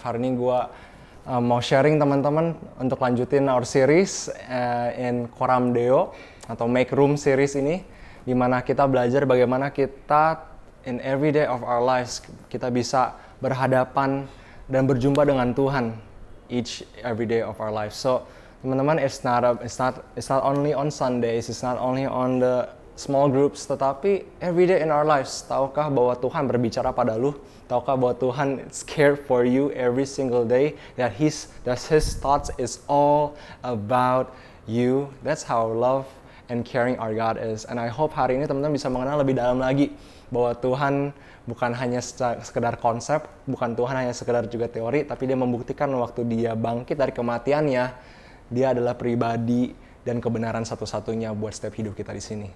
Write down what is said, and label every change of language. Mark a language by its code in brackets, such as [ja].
[id] Hari ini gue mau sharing teman-teman untuk lanjutin [en] our series in Coram Deo [id] atau Make Room series ini, di mana kita belajar bagaimana kita [en] in every day of our lives [id] kita bisa berhadapan dan berjumpa dengan Tuhan [en] every day of our lives. So teman-teman, it's not only on Sundays, it's not only on the small groups, [id] tetapi [en] every day in our lives. [id] Tahukah bahwa Tuhan berbicara pada lu? Tahukah bahwa Tuhan [en] cared for you every single day? That His thoughts is all about you. That's how love and caring our God is. And I hope [id] hari ini teman-teman bisa mengenal lebih dalam lagi bahwa Tuhan bukan hanya sekedar konsep, bukan Tuhan hanya sekedar juga teori, tapi Dia membuktikan waktu Dia bangkit dari kematiannya, Dia adalah pribadi dan kebenaran satu-satunya buat setiap hidup kita di sini.